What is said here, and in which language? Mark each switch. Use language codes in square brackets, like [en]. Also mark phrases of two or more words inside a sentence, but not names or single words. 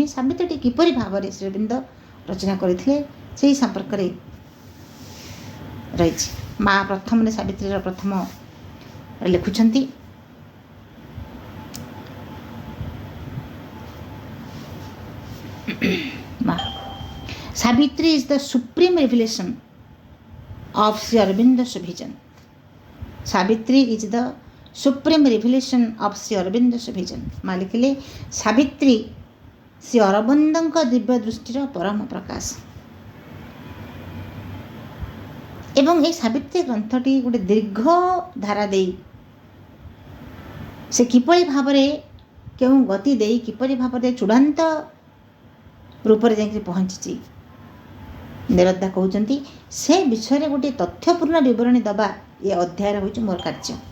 [or] ସାବିତ୍ରୀଟି କିପରି ଭାବରେ ଶ୍ରୀ ଅରବିନ୍ଦ ରଚନା କରିଥିଲେ ସେହି ସମ୍ପର୍କରେ ରହିଛି। ମା ପ୍ରଥମରେ ସାବିତ୍ରୀର ପ୍ରଥମ ଲେଖୁଛନ୍ତି, ମା [en] Savitri is the supreme revelation of Sri Aurobindo's vision. Savitri is the supreme revelation of Sri Aurobindo's vision. [or] ମା ଲେଖିଲେ ସାବିତ୍ରୀ ଶ୍ରୀ ଅରବିନ୍ଦଙ୍କ ଦିବ୍ୟ ଦୃଷ୍ଟିର ପରମ ପ୍ରକାଶ। ଏବଂ ଏହି ସାବିତ୍ରୀ ଗ୍ରନ୍ଥଟି ଗୋଟେ ଦୀର୍ଘ ଧାରା ଦେଇ ସେ କିପରି ଭାବରେ, କେଉଁ ଗତି ଦେଇ, କିପରି ଭାବରେ ଚୂଡ଼ାନ୍ତ ରୂପରେ ଯାଇକି ପହଞ୍ଚିଛି, ନିରଦ୍ଦା କହୁଛନ୍ତି ସେ ବିଷୟରେ ଗୋଟିଏ ତଥ୍ୟପୂର୍ଣ୍ଣ ବିବରଣୀ ଦେବା ଏ ଅଧ୍ୟାୟର ହେଉଛି ମୋର କାର୍ଯ୍ୟ।